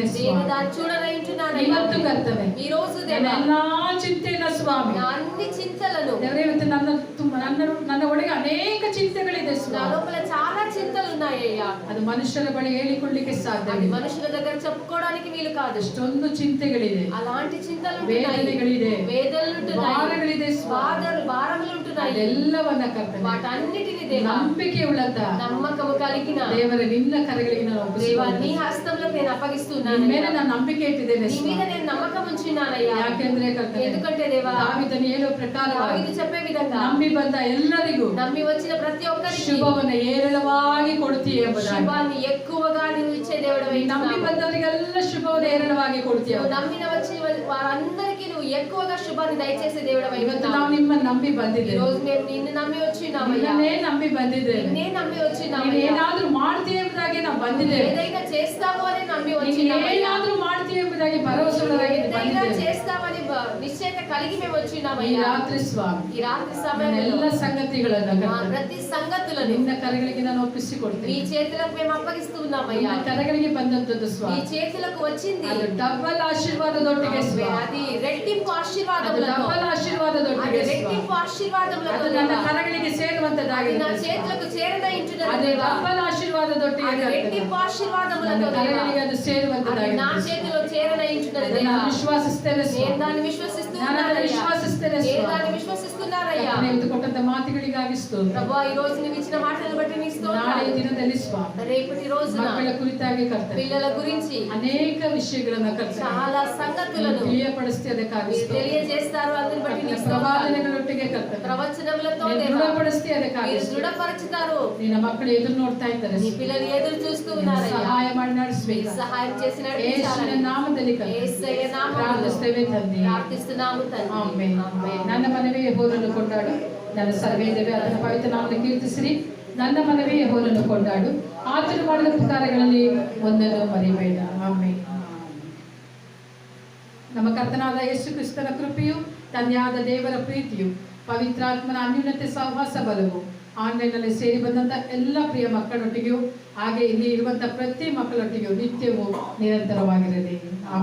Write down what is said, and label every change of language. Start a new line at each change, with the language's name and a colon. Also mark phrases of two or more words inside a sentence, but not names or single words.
Telugu: నేను
Kannada: ಸ್ವಾಮಿ.
Telugu: దాన్ని చూడనయించున్నానయ్యా.
Kannada: ಇವತ್ತು ಕರ್ತನೆ
Telugu: ఈ రోజు
Kannada: ನನ್ನ
Telugu: దేవా,
Kannada: ಎಲ್ಲಾ ಚಿಂತೆಯನ್ನ ಸ್ವಾಮಿ,
Telugu: నా అన్ని చింతలను,
Kannada: ದೇವರೇ ಇವತ್ತು ನನ್ನ ಒಳಗೆ ಅನೇಕ ಚಿಂತೆಗಳಿದೆ
Telugu: నా
Kannada: ಸ್ವಾಮಿ.
Telugu: లోపల చాలా చింతలు ఉన్నాయ్యా.
Kannada: ಅದು ಮನುಷ್ಯರ ಬಳಿ ಹೇಳಿಕೊಳ್ಳಿಕ್ಕೆ
Telugu: అది
Kannada: ಸಾಧ್ಯವಿಲ್ಲ.
Telugu: మనుషుల దగ్గర చెప్పుకోవడానికి వీలు కాదు.
Kannada: ಎಷ್ಟೊಂದು ಚಿಂತೆಗಳಿದೆ,
Telugu: అలాంటి చింతలు
Kannada: ವೇದನೆಗಳಿದೆ,
Telugu: వేదనలు ఉంటున్నాయి,
Kannada: ಭಾರಗಳಿದೆ ಸ್ವಾಮಿ.
Telugu: భారములు ఉంటున్నాయి.
Kannada: ಅದೆಲ್ಲವನ್ನ ಕರ್ತನೆ
Telugu: వాటన్నిటిని దేవా,
Kannada: ನಂಬಿಕೆ ಉಳ್ಳಂತ
Telugu: నమ్మకము కలిగిన
Kannada: ದೇವರ ನಿನ್ನ ಕರೆಗಳಿಗೆ ನಾನು
Telugu: దేవా,
Kannada: ಒಪ್ಪಿಸಿಕೊಳ್ತೇನೆ.
Telugu: నీ హస్తంలో నేను అప్పగిస్తున్నాను.
Kannada: ನಿನ್ನ ಮೇಲೆ ನಾನು ನಂಬಿಕೆ ಇಟ್ಟಿದ್ದೇನೆ
Telugu: నీ మీద
Kannada: ಸ್ವಾಮಿ.
Telugu: నేను నమ్మకం ఉంచున్నానయ్యా.
Kannada: ಯಾಕೆಂದ್ರೆ ಕರ್ತನೆ
Telugu: ఎందుకంటే దేవా,
Kannada: ದಾವೀದನು ಹೇಳುವ ಪ್ರಕಾರವಾಗಿ
Telugu: దావీదు చెప్పే విధంగా
Kannada: ನಂಬಿ ಬಂದ ಎಲ್ಲರಿಗೂ
Telugu: నమ్మి వచ్చిన ప్రతి ఒక్కరికి
Kannada: ಶುಭವನ್ನು ಏರಳವಾಗಿ ಕೊಡುತ್ತೀಯ ಎಂಬುದಾಗಿ
Telugu: శుభాన్ని ఎక్కువగా నీవు ఇచ్చే దేవుడవే
Kannada: ನಂಬಿ ಬಂದವರಿಗೆಲ್ಲ ಶುಭವನ್ನು ಹೇರಳವಾಗಿ ಕೊಡ್ತೀಯ.
Telugu: నువ్వు నమ్మిన వచ్చిన వారందరికీ నువ్వు ఎక్కువగా శుభాన్ని దయచేసే దేవుడవై
Kannada: ಇವತ್ತು
Telugu: ఉన్నావు.
Kannada: ನಾವು నిಮ್ಮನ್ನು ನಂಬಿ
Telugu: ఈ
Kannada: ಬಂದಿದ್ದೇವೆ.
Telugu: రోజు మేము నిన్ను నమ్మి వచ్చినామయ్యా.
Kannada: ನಿನ್ನನ್ನೇ ನಂಬಿ ಬಂದಿದ್ದೇವೆ.
Telugu: నిన్నే నమ్మి
Kannada: ನೀನು
Telugu: వచ్చినామయ్యా.
Kannada: ಏನಾದ್ರೂ ಮಾಡ್ತೀಯ ಎಂಬುದಾಗಿ ನಾವು ಬಂದಿದ್ದೇವೆ.
Telugu: ఏదైనా చేస్తావు అని నమ్మి
Kannada: ನೀನು
Telugu: వచ్చినామయ్యా.
Kannada: ಏನಾದ್ರೂ ಮಾಡ್ತೀಯ ಎಂಬುದಾಗಿ ಭರವಸೆಯುಳ್ಳದಾಗಿ
Telugu: ఏదైనా
Kannada: ಬಂದಿದ್ದೇವೆ.
Telugu: చేస్తామని నిశ్చయత కలిగి మేము
Kannada: ಈ
Telugu: వచ్చినామయ్యా.
Kannada: ರಾತ್ರಿ ಸ್ವಾಮಿ
Telugu: ఈ రాత్రి
Kannada: ನನ್ನ
Telugu: సమయంలో
Kannada: ಎಲ್ಲ ಸಂಗತಿಗಳನ್ನ
Telugu: మా
Kannada: ಕರ್ತನೆ,
Telugu: ప్రతి సంగతులను
Kannada: ನಿನ್ನ ಕರಗಳಿಗೆ ನಾನು
Telugu: మీ
Kannada: ಒಪ್ಪಿಸಿಕೊಡ್ತೀನಿ.
Telugu: చేతులకు మేము అప్పగిస్తూ ఉన్నామయ్యా.
Kannada: ನಿನ್ನ ಕರಗಳಿಗೆ ಬಂದಂತದ್ದು
Telugu: మీ
Kannada: ಸ್ವಾಮಿ
Telugu: చేతులకు వచ్చింది
Kannada: ಅದು ಡಬಲ್ ಆಶೀರ್ವಾದದೊಟ್ಟಿಗೆ ಸ್ವಾಮಿ,
Telugu: అది రెట్టింపు
Kannada: ಅದು
Telugu: ఆశీర్వాదములతో,
Kannada: ಡಬಲ್
Telugu: అది
Kannada: ಆಶೀರ್ವಾದದೊಟ್ಟಿಗೆ ಸ್ವಾಮಿ,
Telugu: రెట్టింపు ఆశీర్వాదములతో
Kannada: ಅದು ನನ್ನ
Telugu: దేవా.
Kannada: ಕರಗಳಿಗೆ
Telugu: అది
Kannada: ಸೇರುವಂತದ್ದಾಗಿದೆ
Telugu: నా
Kannada: ಸ್ವಾಮಿ.
Telugu: చేతులకు చేరదయించున్నది
Kannada: ಅದು
Telugu: దేవా.
Kannada: ಡಬಲ್ ఆಶೀರ್ವಾದದೊಟ್ಟಿಗೆ
Telugu: అది
Kannada: ಕರ್ತನೆ,
Telugu: రెట్టింపు
Kannada: ನನ್ನ
Telugu: ఆశీర్వాదములతో దేవా.
Kannada: ಕರಗಳಿಗೆ ಅದು
Telugu: అది
Kannada: ಸೇರುವಂತದ್ದಾಗಿದೆ
Telugu: నా
Kannada: ಸ್ವಾಮಿ.
Telugu: చేతిలో చేరదయించున్నది
Kannada: ಅದನ್ನ
Telugu: దేవా.
Kannada: ನಾನು ವಿಶ್ವಾಸಿಸ್ತೇನೆ
Telugu: నేను
Kannada: ಸ್ವಾಮಿ.
Telugu: దాన్ని
Kannada: ನಾನು ಅದನ್ನು
Telugu: విశ్వసిస్తున్నానయ్యా.
Kannada: ವಿಶ್ವಾಸಿಸ್ತೇನೆ
Telugu: నేను
Kannada: ಸ್ವಾಮಿ.
Telugu: దాన్ని విశ్వసిస్తున్నానయ్యా.
Kannada: ಕರ್ತನೆ, ಇವತ್ತು ಕೊಟ್ಟಂತ ಮಾತುಗಳಿಗಾಗಿ ಸ್ತೋತ್ರ.
Telugu: ప్రభువా, ఈ రోజు నువ్వు ఇచ్చిన మాటలను బట్టి నీకు
Kannada: ನಾಳೆ
Telugu: స్తోత్రాలు.
Kannada: ದಿನದಲ್ಲಿ ಸ್ವಾಮಿ
Telugu: రేపటి రోజున
Kannada: ಮಕ್ಕಳ ಕುರಿತಾಗಿ ಕರ್ತನೆ
Telugu: పిల్లల గురించి
Kannada: ಅನೇಕ ವಿಷಯಗಳನ್ನ ಕರ್ತನೆ
Telugu: చాలా సంగతులను
Kannada: ತಿಳಿಯಪಡಿಸ್ತಿ ಅದಕ್ಕಾಗಿ
Telugu: మీరు
Kannada: ಸ್ತೋತ್ರ.
Telugu: తెలియజేస్తారు. అందుని బట్టి
Kannada: ಕರ್ತನೆ,
Telugu: నీకు స్తోత్రాలు.
Kannada: ಪ್ರವಾದನೆಗಳೊಟ್ಟಿಗೆ ಕರ್ತನೆ
Telugu: ప్రవచనములతో
Kannada: ನೀನು
Telugu: దేవా,
Kannada: ದೃಢಪಡಿಸ್ತಿ ಅದಕ್ಕಾಗಿ
Telugu: మీరు
Kannada: ಸ್ತೋತ್ರ.
Telugu: దృఢపరచుతారు.
Kannada: ನಿನ್ನ ಮಕ್ಕಳು ಎದುರು ನೋಡ್ತಾ ಇದ್ದಾರೆ
Telugu: నీ
Kannada: ಸ್ವಾಮಿ.
Telugu: పిల్లలు ఎదురు చూస్తూ
Kannada: ನೀನು
Telugu: ఉన్నారయ్యా.
Kannada: ಸಹಾಯ ಮಾಡಿ
Telugu: మీరు
Kannada: ನಡೆಸಬೇಕು.
Telugu: సహాయం చేసి
Kannada: ಯೇಸುವಿನ
Telugu: నడిపించాలని
Kannada: ನಾಮದಲ್ಲಿ ಕರ್ತನೆ
Telugu: యేసయ్య నామములో
Kannada: ಪ್ರಾರ್ಥಿಸ್ತೇವೆ ತಂದೆ.
Telugu: ప్రార్థిస్తున్నాము తండ్రి.
Kannada: ಆಮೆನ್. ಆಮೆನ್. ನನ್ನ ಮನವಿ ಯೆಹೋವನನ್ನು ಕೊಂಡಾಡು, ನನ್ನ ಸರ್ವೇದೇವೆ ಅದನ್ನ ಪವಿತ್ರ ನಾಮವನ್ನು ಕೀರ್ತಿಸಿರಿ. ನನ್ನ ಮನವಿ ಯೆಹೋವನನ್ನು ಕೊಂಡಾಡು, ಆತನು ಮಾಡಿದ ಉಪಕಾರಗಳಲ್ಲಿ ಒಂದನ್ನು ಮರಿಬೇಡ. ಆಮೆನ್. ನಮ್ಮ ಕರ್ತನಾದ ಯೇಸು ಕ್ರಿಸ್ತನ ಕೃಪೆಯು, ತಂದೆಯಾದ ದೇವರ ಪ್ರೀತಿಯು, ಪವಿತ್ರಾತ್ಮನ ಅನ್ಯೂನ್ಯತೆ ಸಹವಾಸ ಬಲವು ಆನ್ಲೈನ್ನಲ್ಲಿ ಸೇರಿ ಬಂದಂಥ ಎಲ್ಲ ಪ್ರಿಯ ಮಕ್ಕಳೊಟ್ಟಿಗೆಯೂ ಹಾಗೆ ಇಲ್ಲಿ ಇರುವಂಥ ಪ್ರತಿ ಮಕ್ಕಳೊಟ್ಟಿಗೆಯೂ ನಿತ್ಯವೂ ನಿರಂತರವಾಗಿರಲಿ.